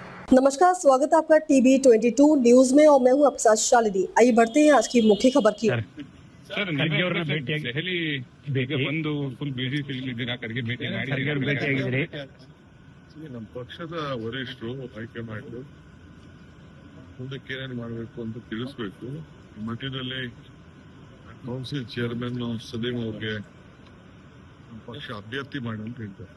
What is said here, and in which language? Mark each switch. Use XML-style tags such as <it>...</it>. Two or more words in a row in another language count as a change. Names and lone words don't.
<hi>नमस्कार, स्वागत है आपका टीवी 22 न्यूज में और मैं हूं आपके साथ शालिनी। आइए बढ़ते हैं आज की मुख्य खबर की ओर।</hi> <kn>ಸರ್ ದೆಹಲಿ ಬೇಗ ಬಂದು</kn> <en>full busy</en> <kn>ಇದ್ದೀರಾ ಖರ್ಗೆ ಭೇಟಿಯಾಗಿದ್ದೀರಿ. ನಮ್ಮ ಪಕ್ಷದ ವರಿಷ್ಠರು ಹೈಕಮಾಂಡ್ ಮುಂದಕ್ಕೆ ಏನೇನು ಮಾಡಬೇಕು ಅಂತ ತಿಳಿಸ್ಬೇಕು. ಮಧ್ಯದಲ್ಲಿ</kn> <en>council chairman</en> <kn>ಸಲೀಂ ಅವ್ರಿಗೆ ನಮ್ಮ ಪಕ್ಷ ಅಭ್ಯರ್ಥಿ ಮಾಡಿ ಅಂತ ಹೇಳ್ತಾರೆ.</kn>